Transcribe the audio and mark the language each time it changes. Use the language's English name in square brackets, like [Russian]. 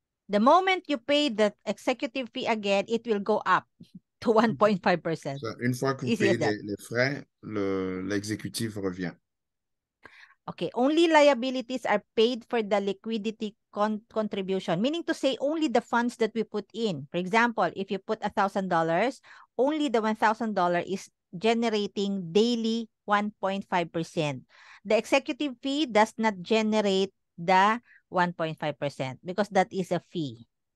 [English] The moment you pay the executive fee again, it will go up to 1.5%. [French] Une fois que vous [English] Easy as [French] payez [English] that. [French] les frais, l'exécutif revient. [English] Okay, only liabilities are paid for the liquidity contribution, meaning to say only the funds that we put in. For example, if you put $1,000, only the $1,000 is generating daily 1.5%. The executive fee does not generate the 1.5% because that is a fee.